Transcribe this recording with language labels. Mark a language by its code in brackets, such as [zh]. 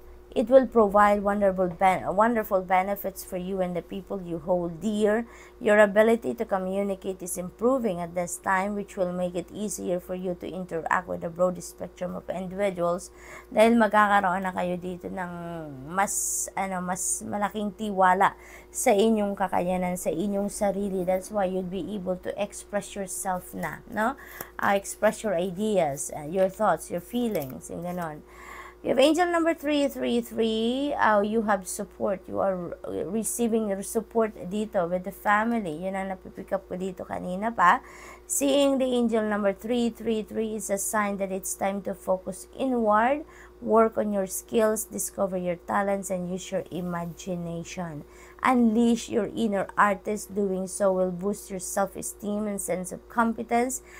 [en] It will provide wonderful benefits for you and the people you hold dear. Your ability to communicate is improving at this time, which will make it easier for you to interact with a broad spectrum of individuals. [tl] Dahil magkakaroon na kayo dito ng mas malaking tiwala sa inyong kakayanan, sa inyong sarili. [en] That's why you'd be able to express yourself [tl] na, no? [en] Express your ideas, your thoughts, your feelings, [tl] yung ganon. [en] You have angel number 333, you have support. You are receiving support [tl] dito [en] with the family. [tl] Yun ang napipick up ko dito kanina pa. [en] Seeing the angel number 333 is a sign that it's time to focus inward, work on your skills, discover your talents, and use your imagination. Unleash your inner artist. Doing so will boost your self-esteem and sense of competence.